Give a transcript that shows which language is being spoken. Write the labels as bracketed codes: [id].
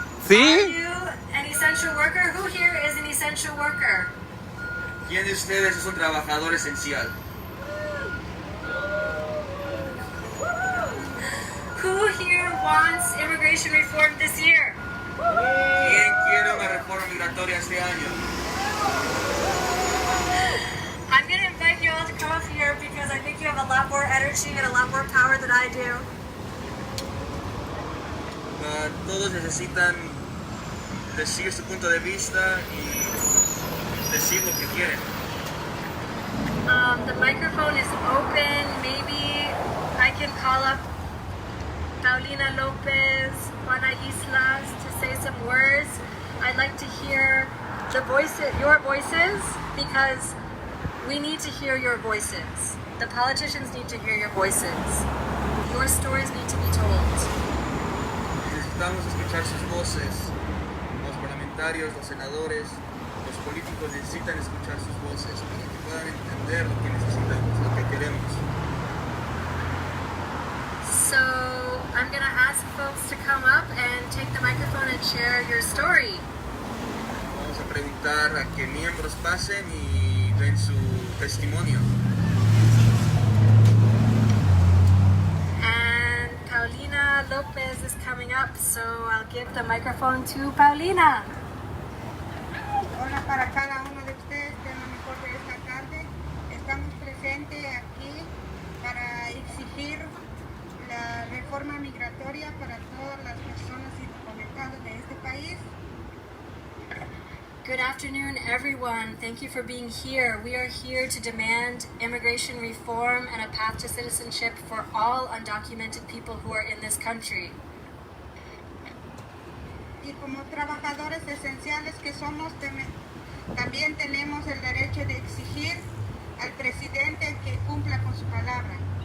[en] Are you an essential worker? Who here is an essential worker? [es] ¿Quién de ustedes es un trabajador esencial? [en] Who here wants immigration reform this year? [es] ¿Quién quiere una reforma migratoria este año? [en] I'm going to invite you all to come up here because I think you have a lot more energy and a lot more power than I do. [es] Todos necesitan decir su punto de vista y decir lo que quieren. [en] The microphone is open. Maybe I can call up Paulina Lopez, Juana Islas to say some words. I'd like to hear your voices, because we need to hear your voices. The politicians need to hear your voices. Your stories need to be told. [es] Necesitamos escuchar sus voces. Los parlamentarios, los senadores, los políticos necesitan escuchar sus voces para que puedan entender lo que necesitamos, lo que queremos. [en] So I'm going to ask folks to come up and take the microphone and share your story. [es] Vamos a preguntar a que miembros pasen y den su testimonio. [en] And Paulina Lopez is coming up, so I'll give the microphone to Paulina. [es] Hola para cada uno de ustedes, de lo mejor de esta tarde. Estamos presentes aquí para exigir la reforma migratoria para todas las personas indocumentadas de este país. [en] Good afternoon, everyone. Thank you for being here. We are here to demand immigration reform and a path to citizenship for all undocumented people who are in this country. [es] Y como trabajadores esenciales que somos, también tenemos el derecho de exigir al presidente que cumpla con su palabra.